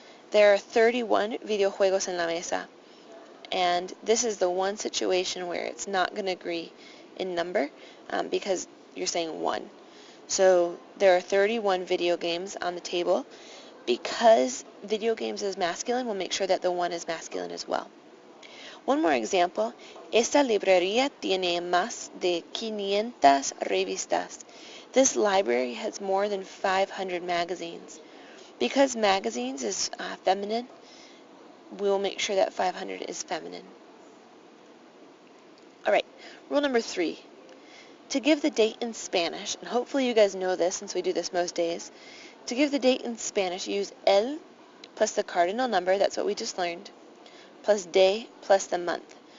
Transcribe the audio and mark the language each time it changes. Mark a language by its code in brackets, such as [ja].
[en] There are 31 [es] videojuegos en la mesa. [en] And this is the one situation where it's not going to agree in number because you're saying one. So there are 31 video games on the table. Because video games is masculine, we'll make sure that the one is masculine as well. One more example. [es] Esta librería tiene más de 500 revistas. [en] This library has more than 500 magazines. Because magazines is feminine, we'll make sure that 500 is feminine. Alright, rule number 3. To give the date in Spanish, and hopefully you guys know this since we do this most days, to give the date in Spanish, use el plus the cardinal number, that's what we just learned, plus de plus the month.